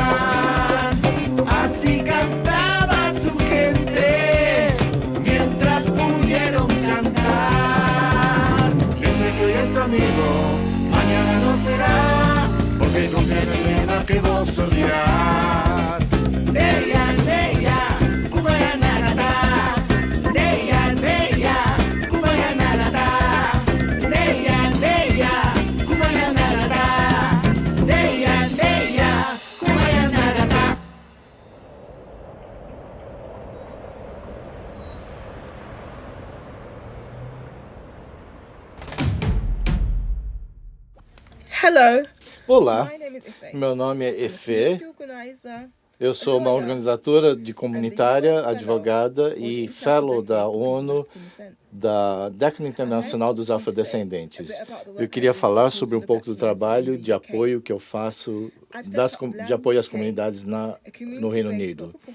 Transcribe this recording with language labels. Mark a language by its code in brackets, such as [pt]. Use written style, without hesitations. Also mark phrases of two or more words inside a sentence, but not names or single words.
[es] Así cantaba su gente mientras pudieron cantar. Ese que hoy es tu amigo, mañana no será, porque confía en el lema que vos odias. Leia, leia, kumaya nagata. Leia, leia, kumaya nagata. Leia, leia, kumaya nagata. Leia, leia, kumaya nagata. [en] Hello, [pt] Olá, [en] my name is Ife. [pt] meu nome é Efe. [en] Organizer. [pt] Eu sou uma organizadora de comunitária, advogada e fellow da ONU da Década Internacional dos Afrodescendentes. Eu queria falar sobre um pouco do trabalho de apoio que eu faço, de apoio às comunidades no Reino Unido.